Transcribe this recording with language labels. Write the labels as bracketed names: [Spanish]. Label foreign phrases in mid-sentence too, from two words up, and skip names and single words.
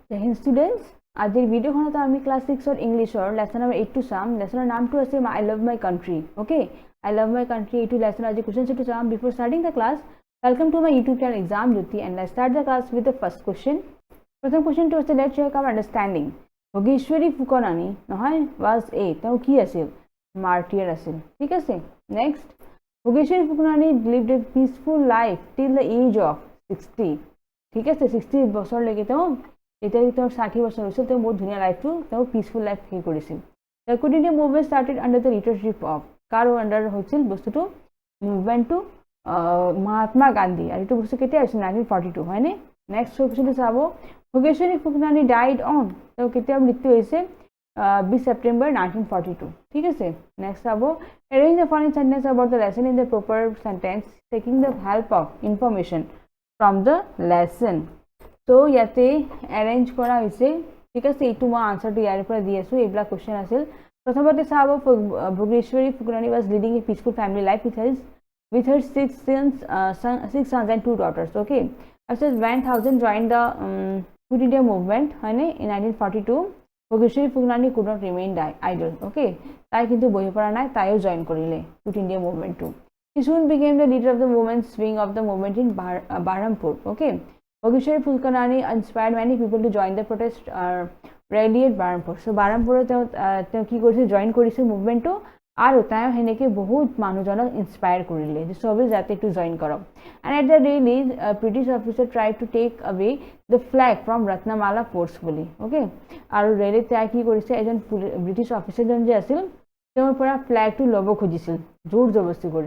[Hindi] Jai Hind students, [Assamese] আজিৰ ভিডিঅ'খনত আমি ক্লাছ 6 ৰ ইংলিছৰ [English] lesson number [Assamese] 8 টো চাম। লেসনৰ নামটো আছে আই লাভ মাই কান্ট্ৰি। ওকে, আই লাভ মাই কান্ট্ৰি এইটো লেসন আজি [English] question set [Assamese] চাম। [English] before starting the class, welcome to my YouTube channel exam Jyoti, and let's start the class with the first question. [Assamese] প্ৰথম কোৱেশ্চনটো আছে, [English] let's check our understanding. [Assamese] ভোগেশ্বৰী ফুকনানী নহয় [English] was a [Assamese] তেওঁ কি আছিল? মাৰ্টিয়াৰ আছিল। ঠিক আছে, [English] নেক্সট, ভোগেশ্বৰী ফুকনানী lived a peaceful life till the age of 60। [Assamese] ঠিক আছে, 60 বছৰলৈকে তেওঁ যেতিয়া তেওঁৰ 60 বছৰ হৈছিল তেওঁ বহুত ধুনীয়া লাইফটো তেওঁ [English] peaceful life [Assamese] হে কৰিছিল। [English] the Quit India movement started under the leadership of, [Assamese] কাৰ আণ্ডাৰ হৈছিল বস্তুটো মুভমেণ্টটো? মহাত্মা গান্ধী। আৰু এইটো বস্তু কেতিয়া হৈছিল? 1942, হয়নে? নেক্সট কোৱেশ্চনটো চাব, ভোগেশ্বৰী ফুকনানী [English] died on, [Assamese] তেওঁ কেতিয়া মৃত্যু হৈছে? 20 ছেপ্টেম্বৰ 1942। ঠিক আছে, [English] নেক্সট চাব, arrange the following sentence about the lesson in the proper sentence taking the help of information from the lesson. [Assamese] তো ইয়াতে এৰেঞ্জ কৰা হৈছে। ঠিক আছে, এইটো মই আনসাৰটো ইয়াৰ পৰা দি আছোঁ। এইবিলাক কুৱেশ্যন আছিল। প্ৰথমতে চাব, [English] ভোগেশ্বৰী ফুকনানী was leading a peaceful family life with her 6 sons and 2 daughters. Okay, after when Thousand joined the Quit India movement, হয়নে, in 1942, ভোগেশ্বৰী ফুকনানী could not remain idle. [Assamese] Okay, তাই কিন্তু বহি পৰা নাই, তাইও জইন কৰিলে কুইট ইণ্ডিয়া মুভমেণ্টটো। [English] He soon became the leader of the women's wing of the movement in Berhampur. Okay, Bhogeshwari Fulkanani inspired many people to join the protest rally at Berhampur. [Assamese] So Berhampur তেওঁ কি কৰিছিল? জইন কৰিছিল মুভমেণ্টটো, আৰু তেওঁ সেনেকৈ বহুত মানুহজনক ইনস্পায়াৰ কৰিলে যে চবেই যাতে এইটো জইন কৰক। [English] and at the rally British officer try to take away the flag from Ratnamala forcefully. [Assamese] অ'কে, আৰু ৰেলীত তেওঁ কি কৰিছে? এজন ব্ৰিটিছ অফিচাৰজন যে আছিল তেওঁৰ পৰা ফ্লেগটো ল'ব খুজিছিল জোৰ জবস্তি কৰি।